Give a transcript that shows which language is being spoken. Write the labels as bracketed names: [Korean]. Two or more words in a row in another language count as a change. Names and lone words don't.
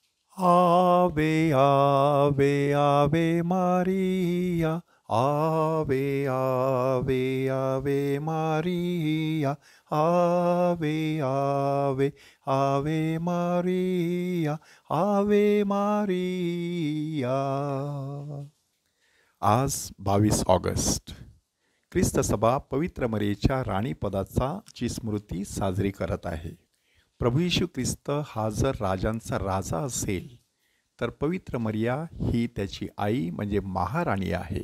[Latin] Ave, ave, ave Maria. Ave, ave, ave Maria. Ave, ave, ave Maria. Ave Maria. [Marathi] आज 22 ऑगस्ट. ख्रिस्त सभा पवित्र मरियेच्या राणीपदाचा ची स्मृती साजरी करत आहे. प्रभू येशू ख्रिस्त हा जर राजांचा राजा असेल तर पवित्र मरिया ही त्याची आई म्हणजे महाराणी आहे.